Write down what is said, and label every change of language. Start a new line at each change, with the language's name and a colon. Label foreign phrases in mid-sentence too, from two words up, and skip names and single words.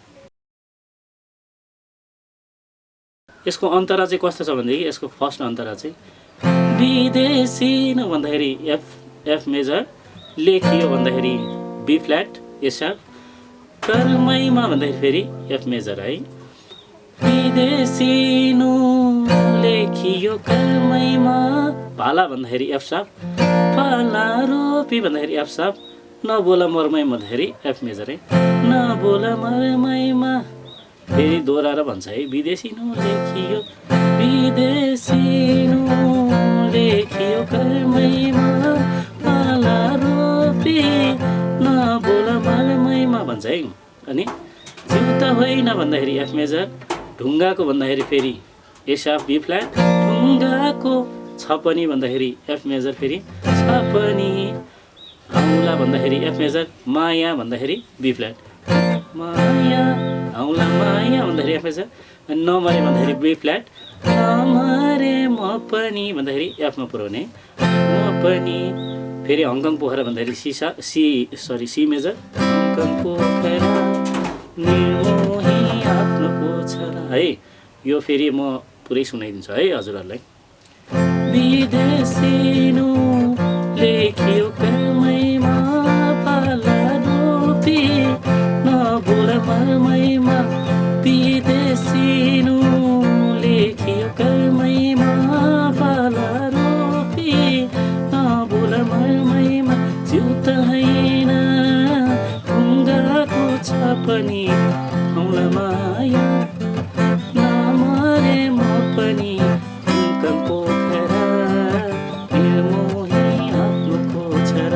Nepali: यसको अन्तरा चाहिँ कस्तो छ भनेदेखि यसको फर्स्ट अन्तरा चाहिँ बिदेशिनु भन्दाखेरि
English: F major.
Nepali: lekhiyo भन्दाखेरि
English: B flat, A sharp.
Nepali: karmaima भन्दाखेरि फेरि
English: F major
Nepali: है। बिदेशिनु लेखियो कर्ममा। Bhala भन्दाखेरि
English: F sharp.
Nepali: भाला रोपी भन्दाखेरि
English: F sharp.
Nepali: नबोला मर्ममा भन्दाखेरि
English: F major
Nepali: है। नबोला मर्ममा फेरि दोहोऱ्याएर भन्छ है। बिदेशिनु lekhiyo बिदेशिनु लेखियो कर्ममा भाला रोपी नबोला मर्ममा भन्छ है। अनि हिउता होइन भन्दाखेरि
English: F major.
Nepali: ढुङ्गाको भन्दाखेरि फेरि
English: A sharp, B flat.
Nepali: ढुङ्गाको छ पनि भन्दाखेरि
English: F major
Nepali: फेरि छ पनि। औँला भन्दाखेरि
English: F major.
Nepali: माया भन्दाखेरि
English: B flat
Nepali: माया औँला माया भन्दाखेरि
English: F major.
Nepali: नमरे भन्दाखेरि
English: B flat
Nepali: नमरे म पनि भन्दाखेरि एफमा पुर्याउने म पनि। फेरि हङकङ पोखरा भन्दाखेरि
English: C major
Nepali: हङकङ पोखरा निर्मोही आफ्नो कोछर है। यो फेरि म पुरै सुनाइदिन्छु है हजुरहरूलाई। बिदेशिनु लेखियो कर्ममा भाला रोपी नबोला मर्ममा। बिदेशिनु लेखियो कर्ममा भाला रोपी नबोला मर्ममा। हिउता होइन ढुङ्गाको छ पनि औँला माया नमरे म पनि हङकङ पोखरा निर्मोही आफ्नो कोछर।